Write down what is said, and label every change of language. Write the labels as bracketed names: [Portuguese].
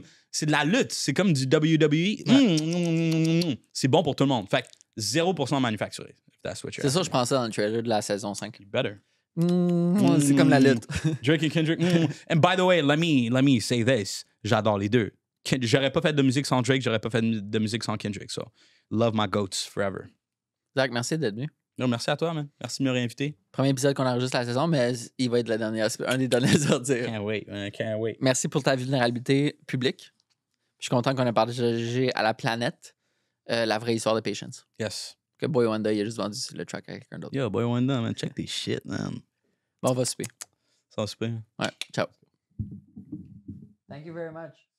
[French] C'est de la lutte. C'est comme du WWE. C'est bon pour tout le monde. Fait que 0% manufacturé. C'est ça, je pensais dans le trailer de la saison 5. [English] You better. [French] C'est comme la lutte. Drake et Kendrick. [English] And by the way, let me say this. [French] J'adore les deux. J'aurais pas fait de musique sans Drake, j'aurais pas fait de musique sans Kendrick. [English] So, love my goats forever. [French] Zach, merci d'être venu. Non, merci à toi, man. Merci de me réinviter. Premier épisode qu'on enregistre la saison, mais il va être un des derniers à dire. [English] Can't wait, man. Can't wait. [French] Merci pour ta vulnérabilité publique. Je suis content qu'on ait partagé à la planète la vraie histoire de Patience. [English] Yes. [French] Que Boy Wonder, il a juste vendu le track à quelqu'un d'autre. [English] Yo, Boy Wonder, man. Check tes shit, man. [French] Bon, on va souper. Ça va super. Ouais, ciao. [English] Thank you very much.